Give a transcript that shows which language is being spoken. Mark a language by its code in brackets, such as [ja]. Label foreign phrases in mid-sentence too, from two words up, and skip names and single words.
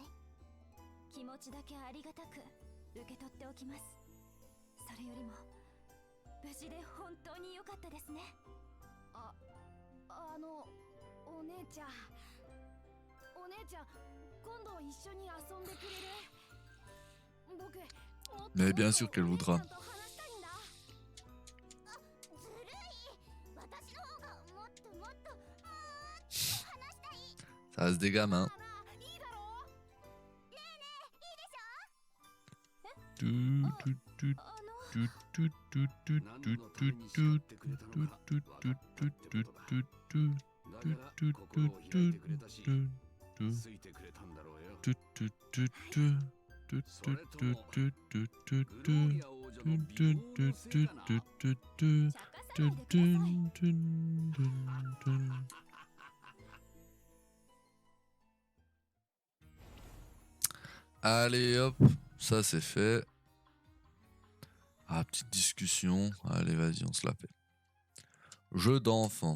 [ja] 気持ちだけありがたく受け取っておきます。それよりも無事で本当に良かったですね。お姉ちゃん、今度一緒に遊んでくれる？僕、もっと [fr] Mais bien sûr qu'elle [ja] お姉ちゃ [fr] voudra. [ja] んと話したいんだ。ずるい。私の方がもっと話したい。 [fr] Ça reste des gamins. [ja] いいだろう？だから心を開いてくれたし、ついてくれたんだろうよ。それともグローリア王女の美貌のせいかな。 [fr] Allez hop, ça c'est fait. Ah, petite discussion. Allez, vas-y, on se la fait. Jeux d'enfants.